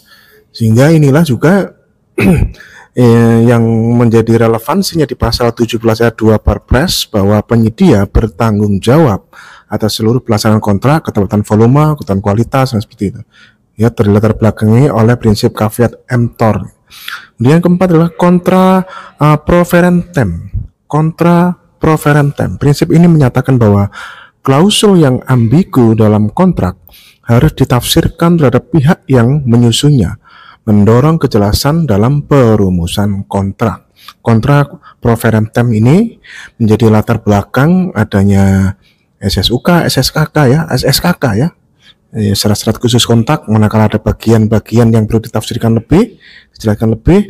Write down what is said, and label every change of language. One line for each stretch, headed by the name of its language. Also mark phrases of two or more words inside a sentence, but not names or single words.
Indonesian: Sehingga inilah juga yang menjadi relevansinya di pasal 17 ayat 2 Perpres bahwa penyedia bertanggung jawab atas seluruh pelaksanaan kontrak, ketepatan volume, ketepatan kualitas, dan seperti itu. Ya, terlatar belakangi oleh prinsip
Latin: caveat emptor.
Indonesian: Kemudian yang keempat adalah
Latin: contra proferentem. Contra proferentem.
Indonesian: Prinsip ini menyatakan bahwa klausul yang ambigu dalam kontrak harus ditafsirkan terhadap pihak yang menyusunnya, mendorong kejelasan dalam perumusan kontrak.
Latin: Contra proferentem
Indonesian: ini menjadi latar belakang adanya SSUK, SSKK ya, SSKK ya, syarat-syarat khusus kontrak, manakala ada bagian-bagian yang perlu ditafsirkan lebih, dijelaskan lebih.